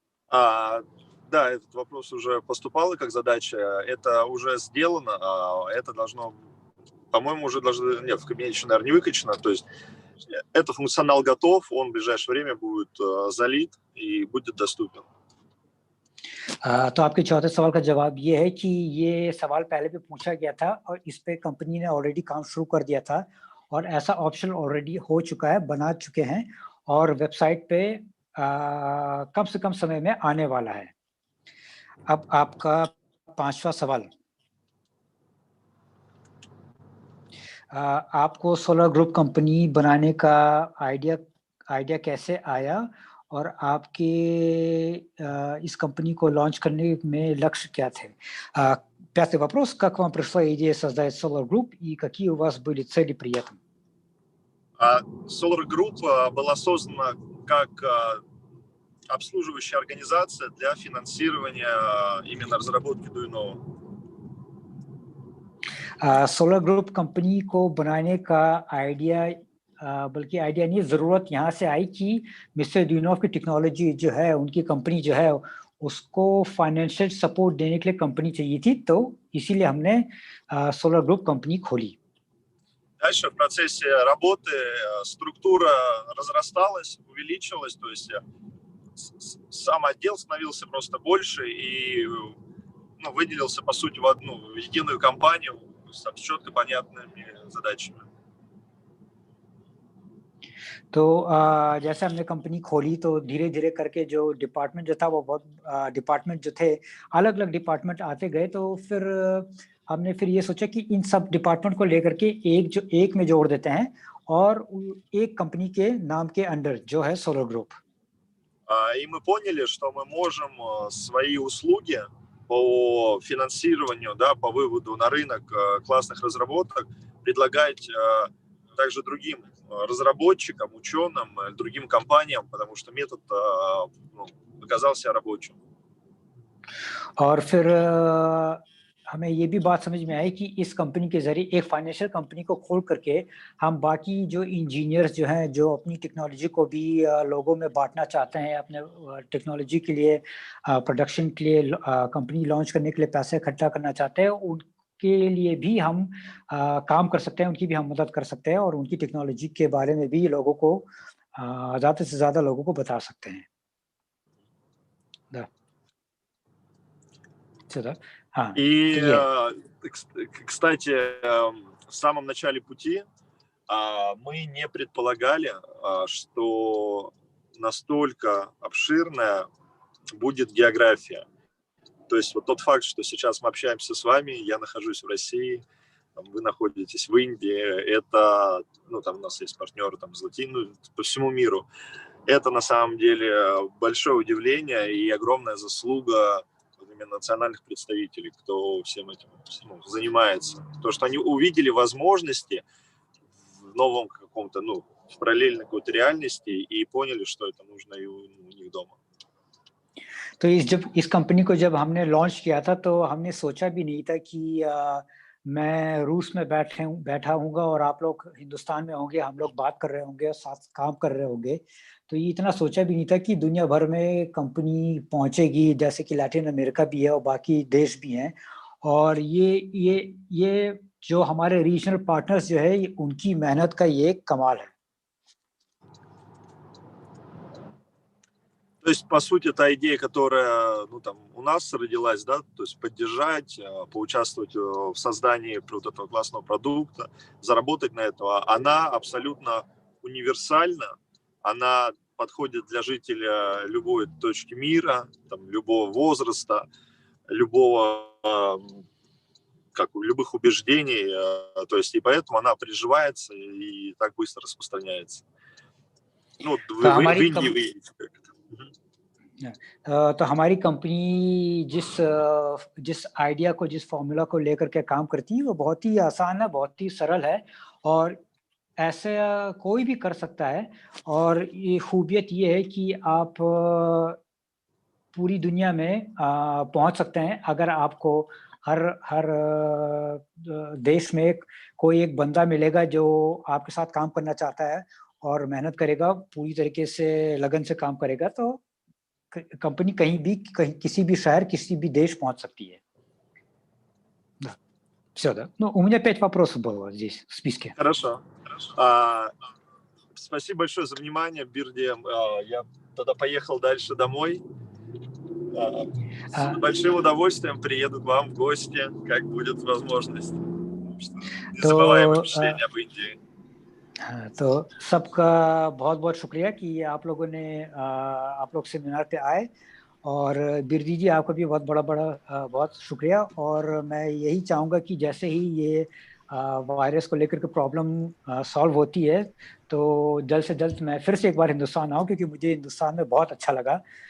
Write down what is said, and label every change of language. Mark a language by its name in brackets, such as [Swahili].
[Russian] Да, этот вопрос уже поступал как задача. Это уже сделано. Это должно, по-моему, уже должно... Нет, в кабинете еще, наверное, не выкачано. То есть этот функционал готов, он в ближайшее время будет залит и будет доступен. [Hindi] तो आपके चौथे सवाल का जवाब ये है कि ये सवाल पहले भी पूछा गया था और इस पे कंपनी ने ऑलरेडी काम शुरू कर दिया था और ऐसा ऑप्शन ऑलरेडी हो चुका है, बना चुके हैं और वेबसाइट पे कम से कम समय में आने वाला है. अब आपका पांचवा सवाल. आपको सोलर ग्रुप कंपनी बनाने का आइडिया कैसे आया और आपके इस कंपनी को лонч करने में лакши क्या थे? [Russian] Пятый вопрос. Как вам пришла идея создать Solar Group и какие у вас были цели при этом? Solar Group была создана как обслуживающая организация для финансирования именно разработки Duyunov. [Hindi] Solar group company को बनाने का आइडिया, बल्कि आइडिया नहीं, ज़रूरत यहाँ से आई कि मिस्टर ड्यूनोव की टेक्नोलॉजी जो है, उनकी कंपनी जो है, उसको फाइनेंशियल सपोर्ट देने के लिए कंपनी चाहिए थी, तो इसीलिए हमने सोलर ग्रुप कंपनी खोली. [Russian] Дальше в процессе работы структура разрасталась, увеличилась, то есть сам отдел становился просто больше и выделился, по сути, в одну единую компанию с четко понятными задачами. [Hindi] तो जैसे हमने कंपनी खोली तो धीरे धीरे करके जो डिपार्टमेंट जो था वो बहुत डिपार्टमेंट जो थे, अलग अलग डिपार्टमेंट आते गए. तो फिर हमने फिर ये सोचा कि इन सब डिपार्टमेंट को लेकर के एक में जोड़ देते हैं और एक कंपनी के नाम के अंडर जो है सोलर ग्रुप. [Russian] И мы поняли, что мы можем свои услуги по финансированию, да, по выводу на рынок классных разработок предлагать также другим разработчикам, ученым, другим компаниям, потому что метод оказался рабочим. [Hindi] और फिर हमें ये भी बात समझ में आई कि इस कंपनी के जरिए एक फाइनेंशियल कंपनी को खोल करके हम बाकी जो इंजीनियर्स जो हैं, जो अपनी टेक्नोलॉजी को भी लोगों में बांटना चाहते हैं, अपने टेक्नोलॉजी के लिए प्रोडक्शन के लिए कंपनी लॉन्च करने के लिए पैसे इकट्ठा करना चाहते हैं, उनके लिए भी हम काम कर सकते हैं, उनकी भी हम मदद कर सकते हैं और उनकी टेक्नोलॉजी के बारे में भी लोगों को ज़्यादा से ज़्यादा लोगों को बता सकते हैं. [Russian] И, кстати, в самом начале пути мы не предполагали, что настолько обширная будет география. То есть вот тот факт, что сейчас мы общаемся с вами, я нахожусь в России, вы находитесь в Индии, это, там у нас есть партнеры там, по всему миру. Это на самом деле большое удивление и огромная заслуга национальных представителей, кто всем этим занимается. То, что они увидели возможности в новом каком-то, в параллельной какой-то реальности и поняли, что это нужно и у них дома. [Hindi] तो इस कंपनी को जब हमने लॉन्च किया था तो हमने सोचा भी नहीं था कि मैं रूस में बैठा हूँगा और आप लोग हिंदुस्तान में होंगे, हम लोग बात कर रहे होंगे और साथ काम कर रहे होंगे. तो ये इतना सोचा भी नहीं था कि दुनिया भर में कंपनी पहुंचेगी, जैसे कि लैटिन अमेरिका भी है और बाकी देश भी हैं. और ये जो हमारे रीजनल पार्टनर्स जो है, उनकी मेहनत का ये कमाल है. [Russian] То есть, по сути, та идея, которая у нас родилась, да, то есть поддержать, поучаствовать в создании вот этого классного продукта, заработать на этого, она абсолютно универсальна, она подходит для жителя любой точки мира, любого возраста, любых убеждений, то есть и поэтому она приживается и так быстро распространяется. В Индии вы видите как это. [Hindi] तो हमारी कंपनी जिस आइडिया को, जिस फॉर्मूला को लेकर के काम करती है, वो बहुत ही आसान है, बहुत ही सरल है और ऐसे कोई भी कर सकता है. और ये खूबियत ये है कि आप पूरी दुनिया में पहुंच सकते हैं. अगर आपको हर देश में कोई एक बंदा मिलेगा जो आपके साथ काम करना चाहता है और मेहनत करेगा, पूरी तरीके से लगन से काम करेगा, तो कंपनी किसी भी शहर, किसी भी देश поход सकती है. [Russian] Да. Все, да. У меня 5 вопросов было здесь в списке. Хорошо. Спасибо большое за внимание, Бирди. Я тогда поехал дальше домой. С большим удовольствием приеду к вам в гости, как будет возможность. Незабываемое впечатление об Индии. [Hindi] तो सबका बहुत बहुत शुक्रिया कि आप लोग सेमिनार पे आए. और बिरदी जी, आपका भी बहुत शुक्रिया. और मैं यही चाहूँगा कि जैसे ही ये वायरस को लेकर के प्रॉब्लम सॉल्व होती है तो जल्द से जल्द मैं फिर से एक बार हिंदुस्तान आऊँ, क्योंकि मुझे हिंदुस्तान में बहुत अच्छा लगा.